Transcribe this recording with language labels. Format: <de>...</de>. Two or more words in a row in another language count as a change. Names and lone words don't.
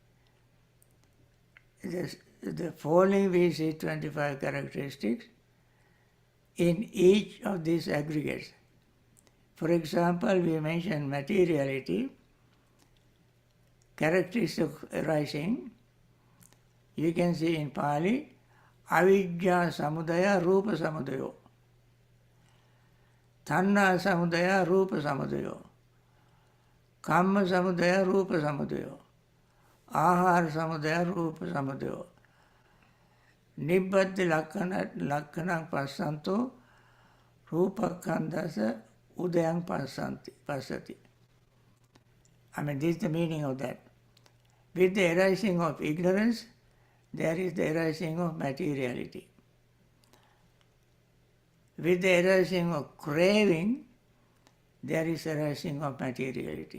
<en>The falling we see 25 characteristics in each of these aggregates. For example, we mentioned materiality, characteristics of arising.</en> <pi>You can see in Pali, avijja samudaya rupa samudayo, tanna samudaya rupa samudayo, kamma samudaya rupa samudayo, ahara samudaya rupa samudayo, nibbatti lakkanang passanto rupakandasa udayang passati.</pi> <en>I mean, this is the meaning of that. With the arising of ignorance, there is the arising of materiality. With the arising of craving, there is arising of materiality.</en>